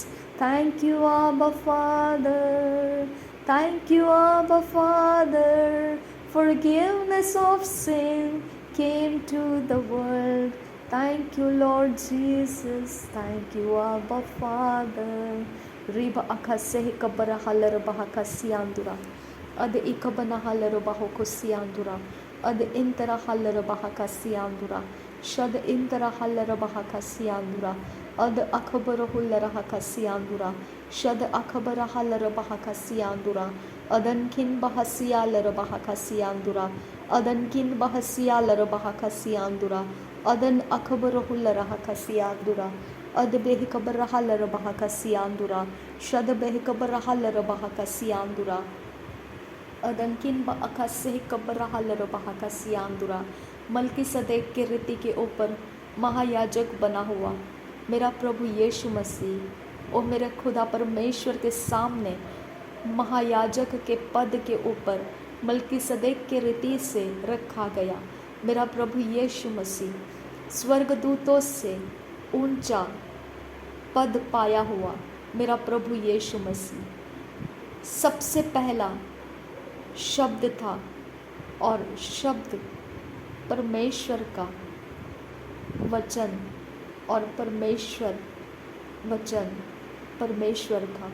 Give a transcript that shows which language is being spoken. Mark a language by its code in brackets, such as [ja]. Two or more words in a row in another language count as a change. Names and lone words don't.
[en] Thank you, Abba Father. Thank you, Abba Father. Forgiveness of sin came to the world. Thank you, Lord Jesus. Thank you, Abba Father. Riba akase kabara halar bahaka siandura. Ad ikabana halar bahoko siandura. Ad intera halar bahaka siandura. Shad intera halar bahaka siandura. Ad akabara hulara haka siandura. Shad akabara halar bahaka siandura. Adan kin bahasiya lar bahaka siandura. Adan kin bahasiya lar bahaka siandura. Adan akabara hulara haka siandura. Ad behikabara halar bahaka siandura. Shad behikabara halar bahaka siandura. अदनकिन ब अकस्से कब्रहलर बहका सियांदुरा [hi] मलकी सदैक के रीति के ऊपर महायाजक बना हुआ मेरा प्रभु यीशु मसीह और मेरे खुदा परमेश्वर के सामने महायाजक के पद के ऊपर मलकी सदैक के रीति से रखा गया। मेरा प्रभु यीशु मसीह स्वर्गदूतों से ऊंचा पद पाया हुआ मेरा प्रभु यीशु मसीह सबसे पहला शब्द था और शब्द परमेश्वर का वचन और परमेश्वर वचन परमेश्वर था।